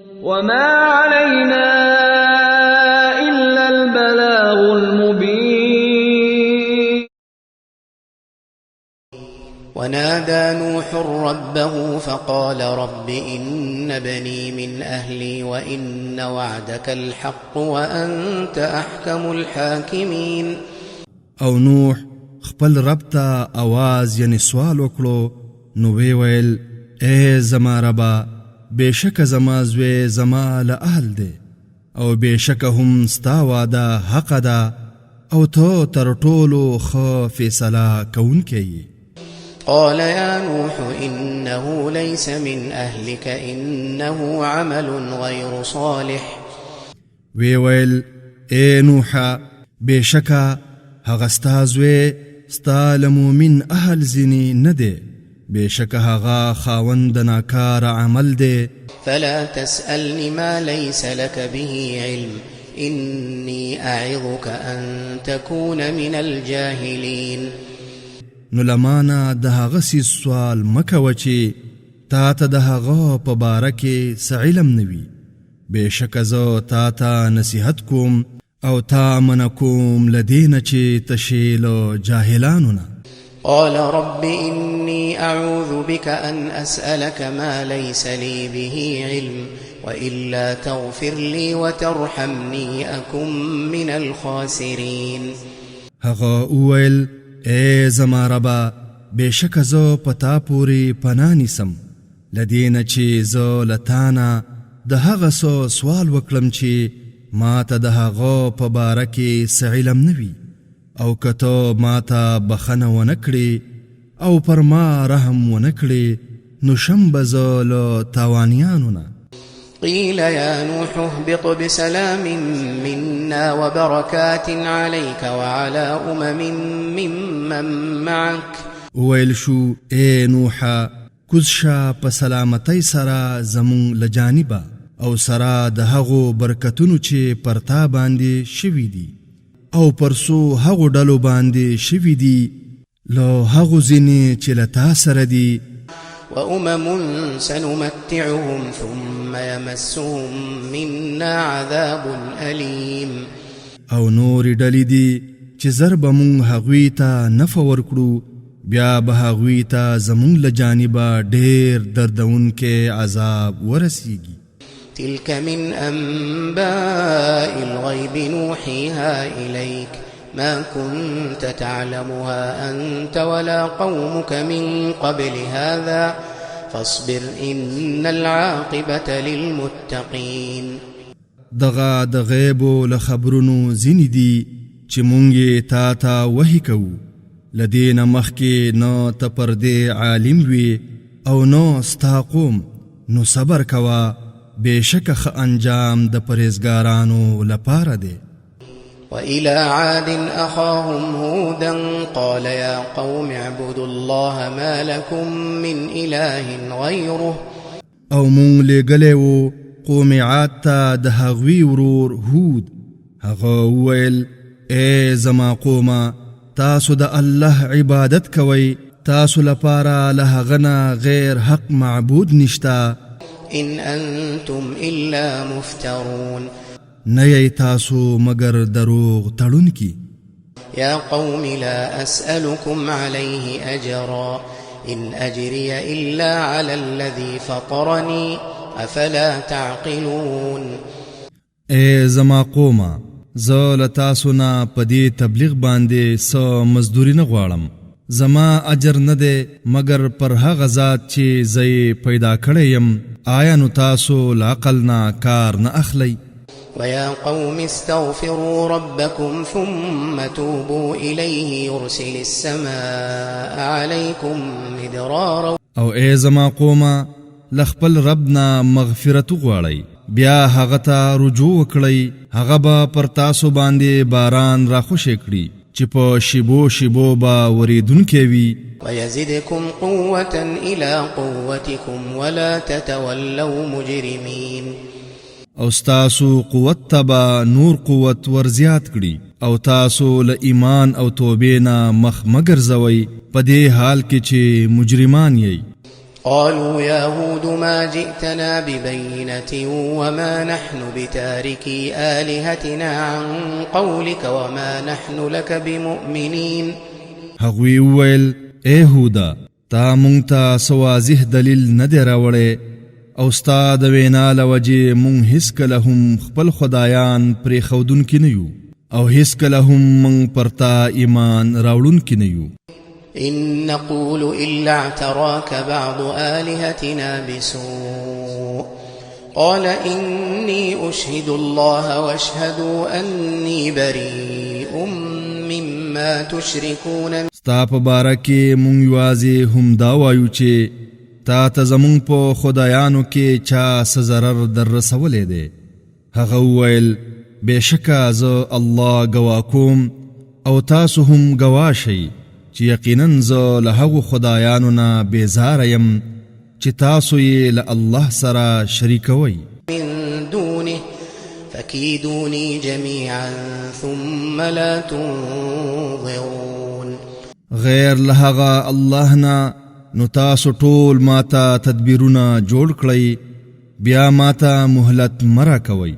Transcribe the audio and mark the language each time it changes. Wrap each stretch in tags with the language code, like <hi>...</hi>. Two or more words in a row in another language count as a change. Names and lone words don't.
<ar>وما علينا إلا البلاغ المبين. ونادى نوح ربه فقال رب إن ابني من أهلي وإن وعدك الحق وأنت أحكم الحاكمين.</ar> <ps>او نوح خپل رب ته आवाज یعنی سوال وکړو نو وی ویل اے زما ربا بېشکه زما زوی زما له اهل دی او بېشکه هم ستا وعده حق ده او ته تر ټولو ښه فیصله کوونکی یې.</ps> <ar>قال يا نوح إنه ليس من أهلك إنه عمل غير صالح.</ar> <ps>وی ویل اے نوحا بېشکه هغه ستا زوی ستا له مؤمن اهل ځینې نه دی بېشکه هغه خاوند د ناکاره عمل دی.</ps> <ar>فلا تسألني ما ليس لك به علم إني أعظك أن تكون من الجاهلين.</ar> <ps>نو لمانه د هغه څیز سوال مه کوه چې تا ته د هغه په باره کې څه علم نه وي بېشکه زه تا ته نصیحت کوم او تا منع کوم له دې نه چې ته شې له جاهلانو نه.</ps> <ar>قال رب إني أعوذ بك أن أسألك ما ليس لي به علم وإلا تغفر لي وترحمني أكن من الخاسرين.</ar> <ps>هغه وویل اے زما ربا بېشکه زه په تا پورې پناه نیسم له دې نه چې زه له تا نه د هغه څه سوال وکړم چې ما ته د هغه په باره کې څه علم نه وي او که ته ما ته بخښنه ونه کړې او پر ما رحم ونه کړې نو شم به زه له تاوانیانو نه.</ps> <ar>قيل يا نوح اهبط بسلام منا وبركات عليك وعلى ممن معك.</ar> <ps>ویل شو اے نوحا کوز شه په سلامتۍ سره زمون له جانبه او سره د هغو برکتونو چې پر تا باندې شوي دي او پر څو هغو ډلو باندې شوي دي له هغو ځینې چې له تا سره دي.</ps> <ar>سنمتعهم ثم يمسهم منا عذاب أليم.</ar> <ps>او نورې ډلې دي چې زر به مونږ هغوی ته نفع ورکړو بیا به هغوی ته زمونږ له جانبه ډېر دردونکی عذاب ورسیږي.</ps> <ar>تلك من أنباء الغيب نوحيها إليك ما كنت تعلمها أنت ولا قومك من قبل هذا فاصبر إن العاقبة للمتقين.</ar> <ps>دغه د غیبو له خبرونو ځینې دي چې مونږ یې تا ته وحي کوو له دې نه مخکې نه ته پر دې عالم وي او نه ستا قوم نو صبر کوه بېشکه ښه انجام د پرهیزګارانو لپاره دی.</ps> <ar>وإلى عاد أخاهم هودا قال يا قوم اعبدوا الله ما لكم من إله غيره.</ar> <ps>او مونږ لېږلی وو قوم عاد ته د هغوی ورور هود هغه وویل اے زما قومه تاسو د الله عبادت کوئ تاسو لپاره له هغه نه غیر حق معبود نشته.</ps> <ar>إن أنتم إلا مفترون.</ar> <ps>نه یې تاسو مگر دروغ تړونکي.</ps> <ar>يا قوم لا أسألكم عليه أجرا إن أجري إلا على الذي فطرني أفلا تعقلون.</ar> <ps>اے زما قومه زه له تاسو نه په دې تبلیغ باندې څه مزدوري نه غواړم زما اجر نه دی مگر پر هغه ذات چې زه یې پیدا کړی یم آیا نو تاسو له عقل نه کار نه اخلئ.</ps> <ar>ويا قوم استغفروا ربكم ثم توبوا إليه يرسل السماء عليكم مدرارا.</ar> <ps>او اے زما قومه لخپل ربنا مغفرت غواړئ بیا هغه ته رجوع وکړئ هغه به پر تاسو باندې باران را خوشی کړي چې په شیبو شیبو به وریدونکی وي.</ps> <ar>ويزدكم قوة إلى قوتكم ولا تتولوا مجرمين.</ar> <ps>او ستاسو قوت تبا نور قوت ورزیات کړي او تاسو له ایمان او توبې نه مخ مګرځوئ په دې حال کې چې مجرمان یې.</ps> <ar>قالوا يا هود ما جئتنا ببينة وما نحن بتاركي آلهتنا عن قولك وما نحن لك بمؤمنين.</ar> <ps>هغوی وویل اے هودا تا مونږ ته سوازح دلیل نه دی راوړی او ستا د وینا له وجې مونږ هیڅکله هم خپل خدایان پرېښودونکي نه یو او هیڅکله هم مونږ پر تا ایمان راوړونکي نه یو.</ps> <ar>إن نقول إلا اعتراك بعض آلهتنا بسوء قال إني أشهد الله واشهدوا أني بريء مما تشركون.</ar> <ps>ستا په باره کې مونږ یوازې هم دا وایو چې تا ته زمونږ په خدایانو کې چا څه ضرر در رسولی دی. هغه وویل بېشکه زه الله ګواه کوم او تاسو هم ګواه شئ چې یقینا زه له هغو خدایانو نه بېزاره یم چې تاسو یې له الله سره شریکوئ.</ps> <ar>من دونه فكيدوني جميعا ثم لا تنظرون.</ar> <ps>غیر له هغه الله نه نو تاسو ټول ماته تدبیرونه جوړ کړئ بیا ماته مهلت مه راکوئ.</ps>